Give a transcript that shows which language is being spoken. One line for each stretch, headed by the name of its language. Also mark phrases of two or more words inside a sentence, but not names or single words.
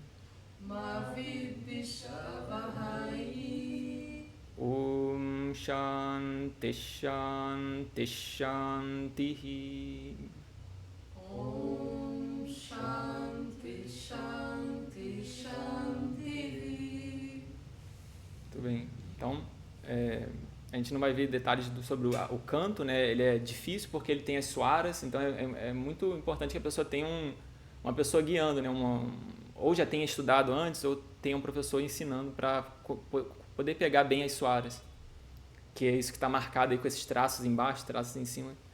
Sanskrit: Ma vidvishavahai. Om Shanti Shanti Shanti. Om Shanti Shanti Shanti.
Portuguese: Muito bem. Então, a gente não vai ver detalhes sobre o canto, né? Ele é difícil porque ele tem as suaras, então é muito importante que a pessoa tenha uma pessoa guiando, né? Ou já tenha estudado antes, ou tenha um professor ensinando para poder pegar bem as suaras, que é isso que está marcado aí com esses traços embaixo, traços em cima.